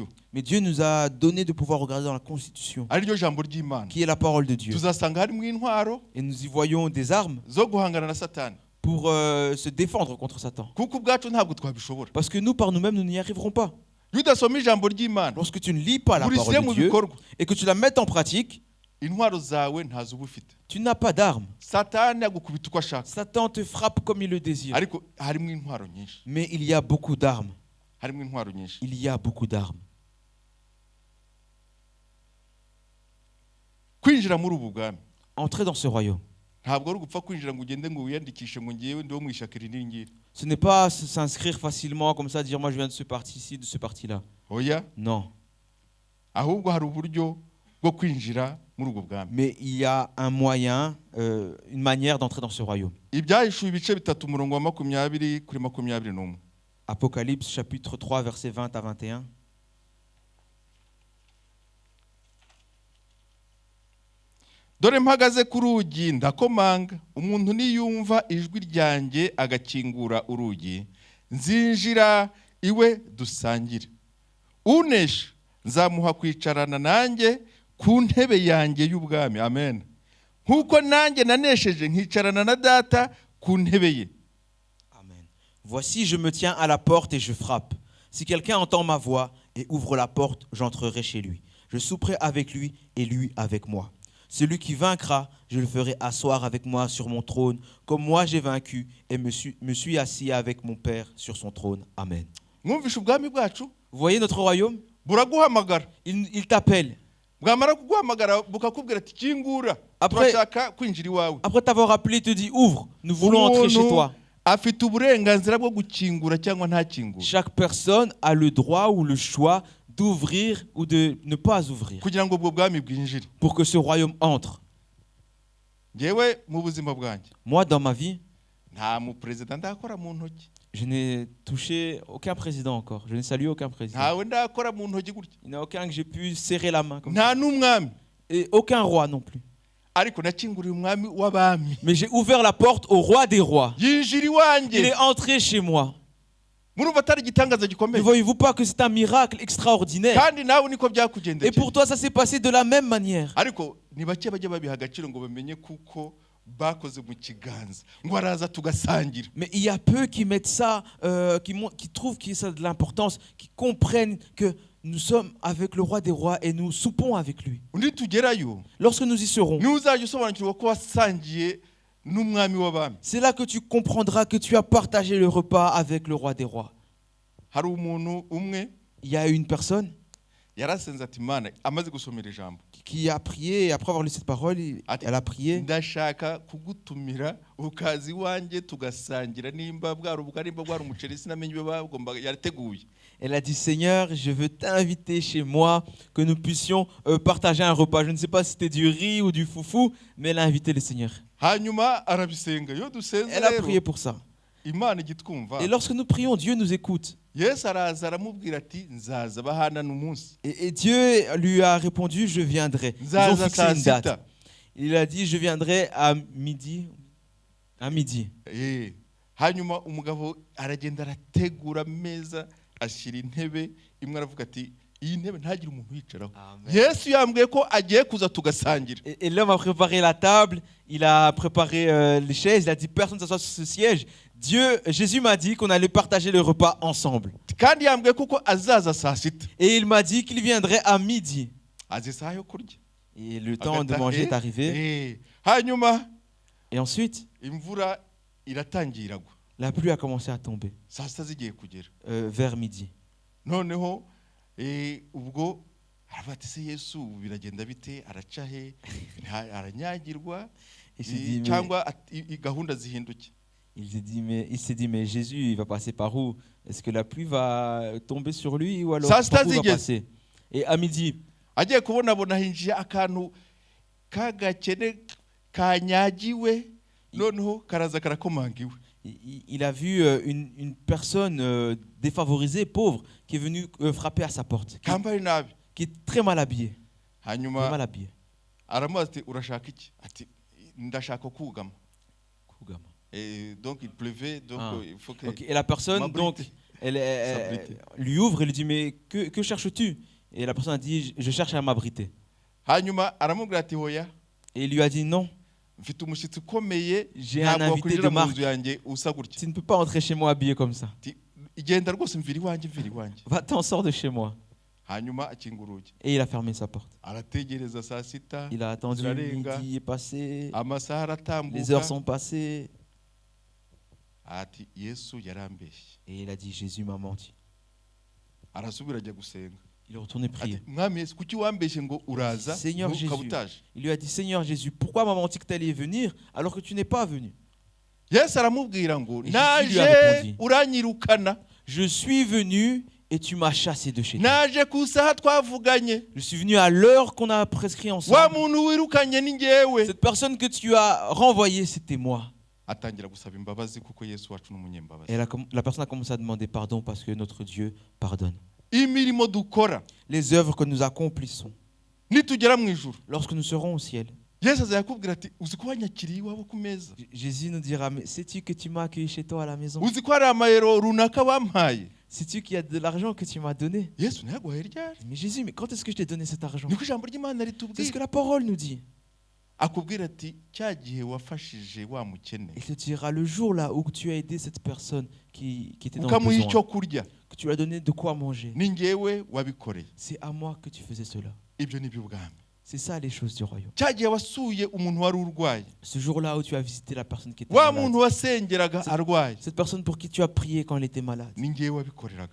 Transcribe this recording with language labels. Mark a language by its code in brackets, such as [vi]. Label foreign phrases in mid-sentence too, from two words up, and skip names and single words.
[fr] Mais Dieu nous a donné de pouvoir regarder dans la Constitution, [rw] ari ryo jambo ry'Imana. [fr] qui est la parole de Dieu. [rw] Tuzasanga harimo intwaro [fr] Et nous y voyons des armes [rw] zo guhangana na Satani, [fr] pour se défendre contre Satan. [rw] kuko ubwacu ntabwo twabishobora. [fr] Parce que nous, par nous-mêmes, nous n'y arriverons pas. [rw] Iyo udasoma ijambo ry'Imana [fr] Lorsque tu ne lis pas la [rw] urishyire [fr] parole [rw] mu [fr] de Dieu [rw] bikorwa, [fr] et que tu la mettes en pratique, [rw] intwaro zawe ntazo uba ufite. [fr] tu n'as pas d'armes. [rw] Satani agukubita uko ashaka, [fr] Satan te frappe comme il le désire. [rw] ariko harimo intwaro nyinshi, [fr] Mais il y a beaucoup d'armes. [rw] harimo intwaro nyinshi. [fr] Il y a beaucoup d'armes. [rw] Kwinjira muri ubu bwami [fr] Entrer dans ce royaume, [rw] ntabwo ari ugupfa kwinjira ngo ugende ngo wiyandikishe ngo ngewe ndi wo mu ishyaka iri n'iri. [fr] ce n'est pas s'inscrire facilement comme ça, dire moi je viens de ce parti-ci, de ce parti-là. [rw] Oya, [fr] Non. [rw] ahubwo hari uburyo bwo kwinjira muri ubwo bwami. [fr] Mais il y a un moyen, une manière d'entrer dans ce royaume. [rw] Ibyahishuwe ibice 3 umurongo wa 20 kuri 21. [fr] Apocalypse chapitre 3, versets 20 à 21. [rw] Dore mpagaze ku rugi ndakomanga, umuntu niyumva ijwi ryanjye agakingura urugi, nzinjira iwe dusangire. Unesha nzamuha kwicarana nanjye ku ntebe yanjye y'ubwami. Amen. Nkuko nanjye nanesheje nkicarana na data ku ntebe ye. Amen. [fr] Voici, je me tiens à la porte et je frappe. Si quelqu'un entend ma voix et ouvre la porte, j'entrerai chez lui. Je souperai avec lui et lui avec moi. Celui qui vaincra, je le ferai asseoir avec moi sur mon trône, comme moi j'ai vaincu et me suis assis avec mon Père sur son trône. Amen. [rw] Mwumvishe ubwami bwacu [fr] Vous voyez notre royaume? [rw] buraguhamagara. [fr] Il t'appelle. [rw] Bwamara kuguhamagara bukakubwira ati kingura, [fr] Après- [rw] turashaka kwinjira iwawe. [fr] Après t'avoir appelé, il te dit ouvre, nous voulons entrer chez toi. [rw] Afite uburenganzira bwo gukingura cyangwa ntakingura [fr] Chaque personne a le droit ou le choix d'ouvrir ou de ne pas ouvrir [rw] kugira ngo ubwo bwami bwinjire. [fr] pour que ce royaume entre. [rw] Ngewe mu buzima bwanjye [fr] Moi, dans ma vie, [rw] nta mu perezida ndakora mu ntoki, [fr] je n'ai touché aucun président encore. Je n'ai salué aucun président. [rw] ntawe ndakora mu ntoki gutya, [fr] Il n'y en a aucun que j'ai pu serrer la main comme ça. [rw] nta n'umwami, [fr] Et aucun roi non plus. [rw] ariko nakinguriye umwami w'abami, [fr] Mais j'ai ouvert la porte au roi des rois. [rw] yinjira [fr] Il [rw] iwanjye. [fr] est entré chez moi. [rw] Murumva atari igitangaza [fr] Ne [rw] gikomeye? [fr] voyez-vous pas que c'est un miracle extraordinaire? [rw] Kandi nawe niko [fr] Et [rw] byakugendekeye. [fr] pour toi, ça s'est passé de la même manière. [rw] Ariko ni bake bajya babiha agaciro ngo bamenye kuko bakoze mu kiganza ngo araza tugasangira. [fr] Mais il y a peu qui mettent ça, qui trouvent que ça a de l'importance, qui comprennent que nous sommes avec le roi des rois et nous soupons avec lui. [rw] Undi tugerayo [fr] Lorsque nous y serons, [rw] niwe uzajya usobanukirwa ko wasangiye n'umwami w'abami. [fr] c'est là que tu comprendras que tu as partagé le repas avec le roi des rois. [rw] Hari umuntu umwe [fr] Il y a une personne [rw] yarasenze ati Mana, amaze gusomera ijambo, [fr] qui a prié, et après avoir lu cette parole, elle a prié. [rw] ndashaka kugutumira ukazi iwanjye tugasangira, nimba bwari ubugari, nimba bwari umuceri, sinamenye ibyo bagomba yateguye. [fr] Elle a dit, Seigneur, je veux t'inviter chez moi, que nous puissions partager un repas. Je ne sais pas si c'était du riz ou du foufou, mais elle a invité le Seigneur. [rw] Hanyuma arabisenga. Iyo dusenze [fr] Elle a [rw] rero [fr] prié pour ça. [rw] Imana igitwumva. [fr] Et lorsque nous prions, Dieu nous écoute. [rw] Yesu araza aramubwira ati nzaza bahanana umunsi, [fr] Et Dieu lui a répondu, je viendrai. Ils ont [rw] nzaza [fr] fixé [rw] saa [fr] une date. [rw] sita. [fr] Il a dit, je viendrai à midi. À midi. [rw] Hanyuma umugabo aragenda arategura ameza, ashyira intebe imwe, aravuga ati iyi ntebe ntagire umuntu uyicaraho. Amen. Yesu yambwiye ko agiye kuza tugasangira. [fr] Et l'homme a préparé la table, il a préparé les chaises, il a dit, personne ne s'assoit sur ce siège. Jésus m'a dit qu'on allait partager le repas ensemble. [rw] Kandi yambwiye kuko azaza saa sita. [fr] Et il m'a dit qu'il viendrait à midi. [rw] Azi isaha yo kurya. [fr] Et le temps de manger est arrivé. [rw] Hanyuma [fr] Et ensuite, [rw] imvura iratangira iragwa, [fr] la pluie a commencé à tomber [rw] saa sita zigiye kugera. [fr] vers midi. [rw] Noneho ubwo aravuga ati se Yesu biragenda bite, araca he, aranyagirwa [fr] Il s'est dit, [rw] cyangwa gahunda zihinduke. [fr] il s'est dit, mais Jésus, il va passer par où? Est-ce que la pluie va tomber sur lui ou alors Ça, par où c'est il va dit. passer? Et à midi, [rw] Agiye kubonabona hinjiye akantu k'agakene kanyagiwe, noneho karaza karakomanga iwe. [fr] il a vu une personne défavorisée, pauvre, qui est venue frapper à sa porte, [rw] Kambaye nabi. [fr] qui est très mal habillée. Très [rw] Hanyuma [fr] mal habillée. [rw] aramubaza ati urashaka iki? Ati ndashaka kugama. Kugama. [fr] Et donc il pleuvait, donc Ah. il faut que Ok. Et la personne, M'abrite. donc, elle S'abriter. lui ouvre et lui dit, mais que cherches-tu? Et la personne a dit, je cherche à m'abriter. [rw] Hanyuma aramubwira ati hoya, [fr] Et il lui a dit, non, [rw] mfite umushyitsi ukomeye, [fr] j'ai un [rw] ntabwo [fr] invité [rw] wakwinjira [fr] de [rw] mu [fr] marque. [rw] nzu yanjye usa gutya. [fr] Tu ne peux pas entrer chez moi habillé comme ça. [rw] Ati igenda rwose, mvira iwanjye, mvira iwanjye. [fr] Va-t'en, sors de chez moi. [rw] Hanyuma akinga urugi, [fr] Et il a fermé sa porte. [rw] arategereza saa sita, [fr] Il a attendu, [rw] zirarenga, [fr] midi est passé, [rw] amasaha [fr] les heures [rw] aratambuka. [fr] sont passées. [rw] Ati Yesu yarambeshye. [fr] Et il a dit, Jésus m'a menti. [rw] Arasubira ajya gusenga. [fr] Il est retourné prier. [rw] Ati mwami Yesu, kuki wambeshye ngo uraza [fr] Seigneur [rw] ukaba [fr] Jésus. [rw] utaje? [fr] Il lui a dit, Seigneur Jésus, pourquoi m'a menti que tu allais venir alors que tu n'es pas venu? [rw] Yesu aramubwira ngo [fr] Et Jésus lui a [rw] naje [fr] répondu. [rw] uranyirukana, [fr] Je suis venu et tu m'as chassé de chez toi. [rw] naje ku isaha twavuganye, [fr] Je suis venu à l'heure qu'on a prescrit [rw] wa [fr] ensemble. [rw] muntu wirukanye ni njyewe. [fr] Cette personne que tu as renvoyée, c'était moi. [rw] Atangira gusaba imbabazi kuko Yesu wacu ni umunyembabazi. [fr] Et la personne a commencé à demander pardon parce que notre Dieu pardonne. [rw] Imirimo dukora [fr] Les œuvres que nous accomplissons, [rw] nitugera mu ijuru, [fr] lorsque nous serons au ciel, [rw] Yesu azakubwira ati uzi ko wanyakiriye iwawe ku meza, [fr] Jésus nous dira, mais sais-tu que tu m'as accueilli chez toi à la maison? [rw] uzi ko hari amayero runaka wampaye. [fr] Sais-tu qu'il y a de l'argent que tu m'as donné? [rw] Yesu ntiyaguhaye ryari? [fr] Mais Jésus, mais quand est-ce que je t'ai donné cet argent? [rw] Niko ijambo ry'Imana [fr] C'est ce [rw] ritubwira. [fr] que la parole nous dit. [rw] akubwira ati cya gihe wafashije wa mukene [fr] Il te dira le jour là où tu as aidé cette personne qui était dans le [rw] ukamuha icyo [fr] besoin, [rw] kurya [fr] que tu lui as donné de quoi manger. [rw] ni njyewe wabikoreye. [fr] C'est à moi que tu faisais cela. [rw] Ibyo ni byo bwami. [fr] C'est ça les choses du royaume. [rw] cya gihe wasuye umuntu wari urwaye, [fr] Ce jour-là où tu as visité la personne qui était [rw] wa [fr] malade, [rw] muntu wasengeraga arwaye, [fr] cette personne pour qui tu as prié quand elle était malade, [rw] ni njyewe wabikoreraga.